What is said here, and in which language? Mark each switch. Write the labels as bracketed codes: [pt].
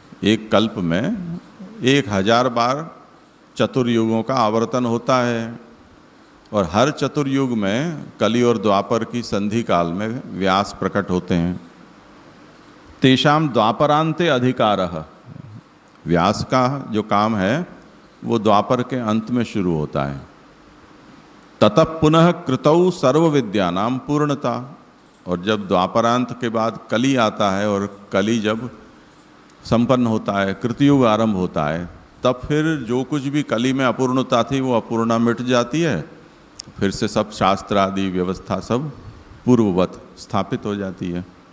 [hi] एक कल्प में 1000 बार चतुर्युगों का आवर्तन होता है, और हर चतुर्युग में कली और द्वापर की संधि काल में व्यास प्रकट होते हैं। [sa] तेषाम द्वापरांते अधिकारः। [hi] व्यास का जो काम है वो द्वापर के अंत में शुरू होता है। [sa] ततः पुनः कृतौ सर्व विद्यानाम पूर्णता। [hi] और जब द्वापरांत के बाद कली आता है और कली जब संपन्न होता है, कृतयुग आरंभ होता है, तब फिर जो कुछ भी कली में अपूर्णता थी वो अपूर्णा मिट जाती है। फिर से सब शास्त्र आदि व्यवस्था सब पूर्ववत स्थापित हो जाती है।